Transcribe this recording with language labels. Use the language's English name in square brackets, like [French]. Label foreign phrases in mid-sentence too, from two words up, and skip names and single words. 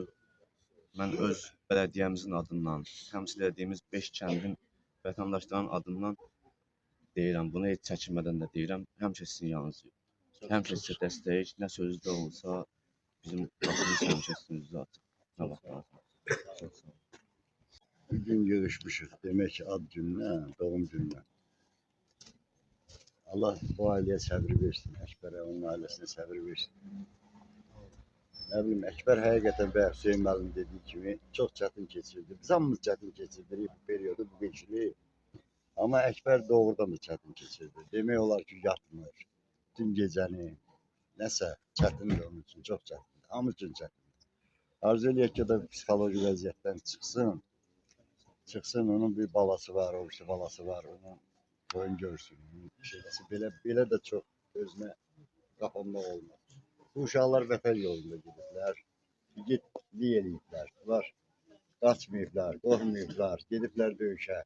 [Azerbaijani] Mən öz bələdiyyəmizin adından, təmsil etdiyimiz 5 kəndin vətəndaşların adından deyirəm. Bunu heç çəkinmədən də deyirəm. Həmişə sizin yanınızdayıq. Həmişə sizə dəstəyik. Nə sözdə olsa bizim qapımız həmişə sizin üzrə açıq. Nə vaxt lazım. Çox sağ olun. Bugün görüşmüşük. [Turkish] Demek ki ad gününden, doğum gününden. Allah bu aileye sabır versin. Ekber'e, onun ailesine sabır versin. Ne bileyim, Ekber hakikaten be Hüseyin Məlim dediği gibi çok çetin geçirdi. Biz hamımız çetin geçirdik bu periyodu, bu gençliği. Ama Ekber doğrudan da çetin geçirdi. [Azerbaijani] Demek olar ki yatmır. [Turkish] Tüm geceni, neyse çetindi onun için, çok çetindi. Hamı için çetindi. [Azerbaijani] Arzu eləyək ki, o da psixoloji vəziyyətdən çıxsın. Çıxsın, onun bir balası var, o birisi balası var, onun oyun görsün. Şeysi, belə də çox özünə qapanmaq olmaz. Bu uşaqlar vətən yolunda gediblər, igidlik eləyiblər, bunlar qaçmayıblar, qorxmayıblar, gediblər döyüşə.